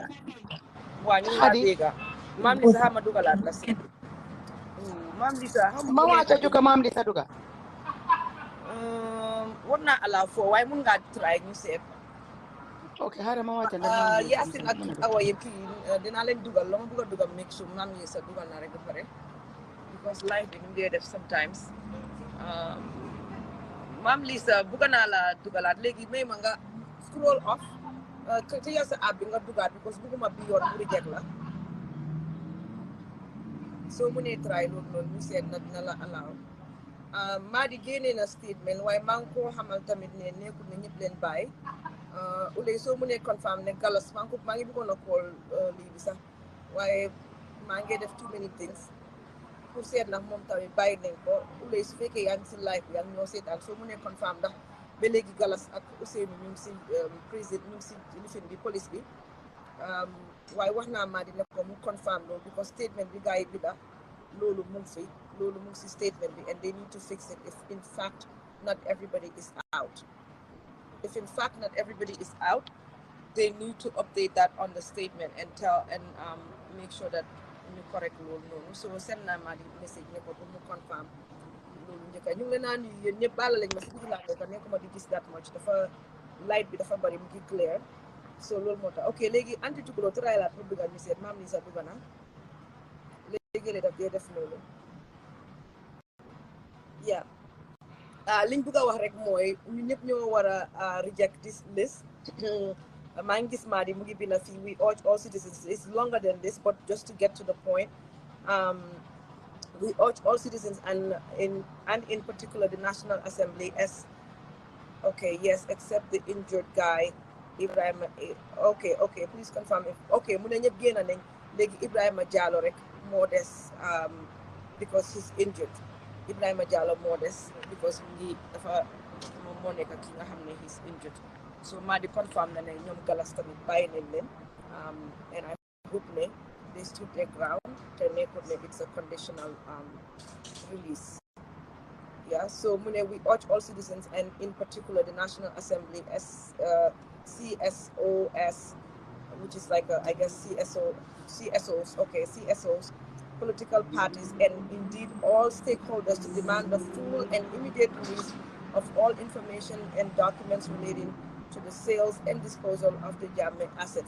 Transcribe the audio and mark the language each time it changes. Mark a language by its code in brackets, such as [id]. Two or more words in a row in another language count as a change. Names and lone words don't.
[wo] waa ñu ngi laa dégga maam Lisa xama dugalaat la si maam Lisa ma wàcca juka maam Lisa duga war naa allow foo waaye mun ngaa try ñu seet ok xaaral ma wàcca Yaasin ak Awa yëpp dinaa leen dugal la ma bëgg a dugal [en] make sure [wo] maam Lisa dugal na rek ba pare because life bi ñu dee def sometimes maam Lisa bëgg naa la dugalaat léegi may ma nga [en] scroll off [wo] te yow sa app bi nga dugaat because bëgguma bi yoon mu reject la soo mënee try loolu noonu ñu seet na la allow maa di génnee na statement waaye maa ngi koo xamal tamit ne nekkul ne ñëpp leen bàyyi ulay soo mënee confirm ne galas maa ngi bëggoon a call lii bi sax waaye maa ngi def [en] too many things [wo] pour seet ndax moom tamit bàyyi nañ ko ulay su fekkee yaa ngi si live bi yaa ngi ñoo seetaan soo mënee confirm ndax ba léegi galas ak Ousseynou ñu ngi si président ñu ngi si lifin bi police bi waaye wax naa maa di ne ko mu confirm loolu because statement bi gars yi bi da loolu mu ngi fi loolu mu ngi si statement bi [en] and they need to fix it if in fact not everybody is out if in fact not everybody is out they need to update that on the statement and tell and make sure that [wo] ñu correct loolu noonu so send naa maa di message ne ko pour mu confirm loolu njëkka ñu ngi leen naan yéen ñëpp baala lañ ma si digg laa nekk nekkuma di gis [en] that much [wo] dafa light bi dafa bari mu ngi clear so loolu moo tax ok léegi anti tukuloo try la pour dugal ñu seet maam Lisa dugga na léegi daf dee def loolu [en] yeah [wo] liñ bëgg a wax rek mooy ñu ñëpp ñoo war a [en] reject this list [wo] maa ngi gis maa di mu ngi bind fii [en] we urge all citizens it's longer than this but just to get to the point we urge all citizens and in particular the National Assembly yes except the injured guy Ibrahima okay please confirm if okay [wo] mu ne ñëpp génn nañ léegi Ibrahima Jallow rek moo des [en] because he's injured [wo] Ibrahima Jallow moo des because ngi dafa moom moo nekk ki nga xam ne [en] he's injured [wo] so maa di confirm na ne ñoom galas tamit bàyyi nañ leen [en] and I hope [wo] ne [en] they stood their ground [wo] te nekkul ne [en] it's a conditional release yeah so [wo] mu ne [en] we urge all citizens and in particular the National Assembly CSOS which is like I guess CSOs political parties and indeed all stakeholders to demand the full and immediate release of all information and documents relating to the sales and disposal of the Jammeh assets.